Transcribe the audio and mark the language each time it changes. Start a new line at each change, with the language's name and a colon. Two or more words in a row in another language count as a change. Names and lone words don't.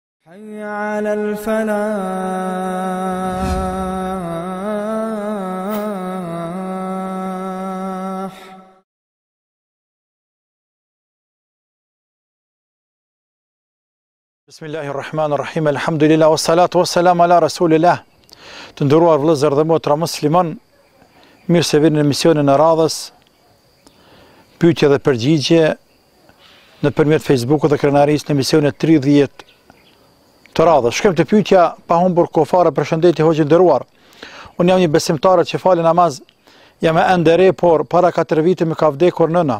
Arabic: حي على الفلاح. بسم الله الرحمن الرحيم. الحمد لله والصلاة والسلام على رسول الله.
Albanian: Të nderuar vëllezër dhe motra musliman, mirë se vini në emisionin e radhës pyetje dhe përgjigje nëpërmjet Facebookut dhe krenarisë në emisionin 30 të radhës. Shkojmë te pyetja pa humbur kohë fare. Përshëndetje hoxhë nderuar. Unë jam një besimtare që falë namaz, jam ende re, por para 4 vite më ka vdekur nëna.